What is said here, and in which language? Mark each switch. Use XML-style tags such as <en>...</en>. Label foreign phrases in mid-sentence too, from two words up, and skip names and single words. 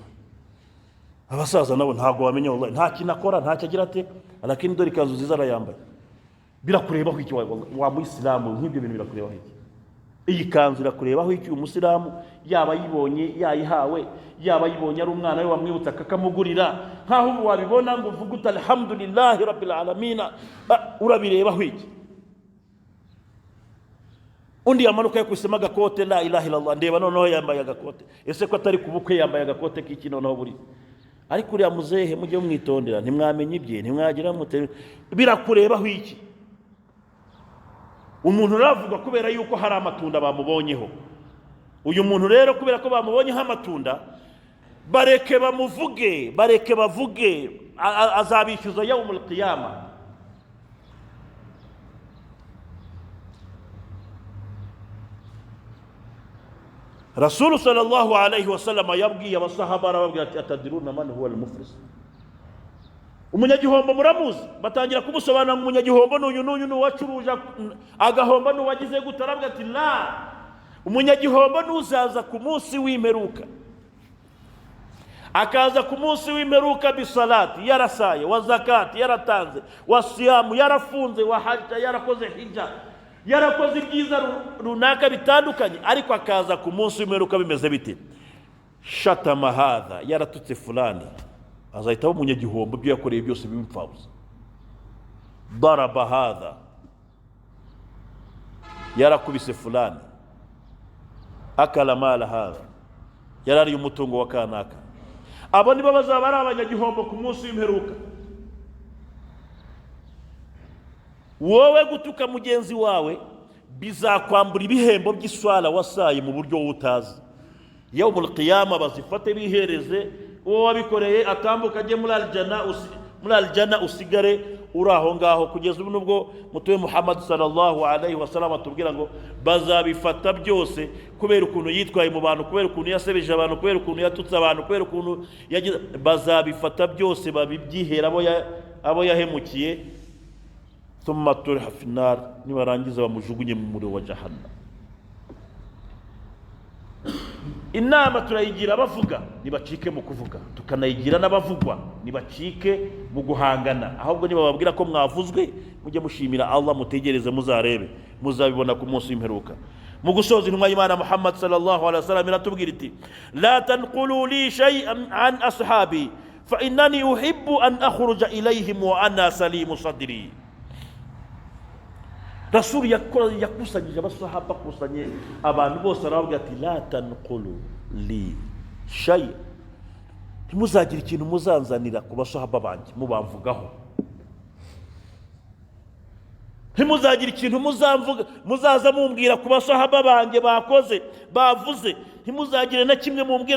<rw>Abasaza nabo ntabwo bamenya wallahi, nta kintu akora, ntacyo agira ate, lakini dore ikanzu nziza arayambaye. Birakurebaho iki wa Muislamu? Nk'ibyo bintu birakurebaho iki? Iyi kanzu irakurebaho iki? Umusilamu yaba yibonye yayihawe, yaba yibonye ari umwana we wamwibutsa akamugurira, nkaho wabibona ngo uvuge uti</rw> <ar>الحمد لله رب العالمين,</ar> <rw>urabirebaho iki? Undi yamanuka yakusema agakote,</rw> <ar>لا إله إلا الله,</ar> <rw>ndeba noneho yambaye agakote. Ese ko atari kubukwe yambaye agakote k'iki noneho buri? Ariko uriya muzehe mujye mwitondera, ntimwamenye ibye, ntimwagira mute, birakurebaho iki? Umuntu uravuga kubera yuko hari amatunda bamubonyeho. Uyu muntu rero kubera ko bamubonyeho amatunda, bareke bavuge, azabishyuza</rw> <ar>يوم القيامة.</ar> <rw>Rasul</rw> <ar>صلى الله عليه وسلم</ar> <rw>yabwiye abasahaba, arababwira ati</rw> <ar>أتدرون من هو المفلس.</ar> <rw>Umunyagihombo muramuzi? Batangira kumusobanura ngo umunyagihombo n'uyu wacuruje agahomba n'uwagize gutarabwa ati la, umunyagihombo n'uzaza ku munsi w'imperuka, akaza ku munsi w'imperuka bisalati, yarasaye,</rw> <ar>والزكاة</ar> <rw>yaratanze,</rw> <ar>والصيام</ar> <rw>yarafunze,</rw> <ar>وحج</ar> <rw>yarakoze hijja, yarakoze ibyiza runaka bitandukanye, ariko akaza ku munsi w'imperuka bimeze bite?</rw> <ar>شتم هذا,</ar> <rw>yaratutse fulani, azahita umunyagihombo, ibyo yakoreye byose bimupfabuza.</rw> <ar>ضرب هذا,</ar> <rw>yarakubise fulani.</rw> <ar>أكل مال هذا,</ar> <rw>yarariye umutungo wa kanaka. Abo nibo bazaba ari abanyagihombo ku munsi w'imperuka. Wowe gutuka mugenzi wawe bizakwambura ibihembo by'iswala wasaye mu buryo utazi.</rw> <ar>يوم القيامة</ar> <rw>bazifate bihereze, uwo wabikoreye atambuka ajye muri aljana, usigare uri aho ngaho. Kugeza ubu nubwo mutume Muhammad</rw> <ar>صلى الله عليه وسلم</ar> <rw>atubwira ngo bazabifata byose, kubera ukuntu yitwaye mu bantu, kubera ukuntu yasebeje abantu, kubera ukuntu yatutse abantu, kubera ukuntu bazabifata byose babibyihera abo yahemukiye.</rw> <ar>ثم طرح في النار,</ar> <rw>nibarangiza bamujugunye mu muriro wa jahannam. Inama turayigira abavuga, nibacike mu kuvuga, tukanayigira n'abavugwa, nibacike mu guhangana. Ahubwo niba babwira ko mwavuzwe, mujye mushimira Allah, mutegereze muzarebe, muzabibona ku munsi w'imperuka. Mu gusoza, intumwa y'Imana Muhammad</rw> <ar>صلى الله عليه وسلم</ar> <rw>iratubwira iti</rw> <ar>لا تنقلوا لي شيئا عن أصحابي فإنني أحب أن أخرج إليهم وأنا سليم صدري.</ar> <rw>Rasul yakusanyije abasahaba, kusanye abantu bose, arababwira ati</rw> <ar>لا تنقلوا لي شيء,</ar> <rw>ntimuzagira ikintu muzanzanira ku basahaba banjye mubamvugaho. Ntimuzagira ikintu muzaza mumbwira ku basahaba banjye bakoze bavuze, ntimuzagire na kimwe mumbwira.</rw>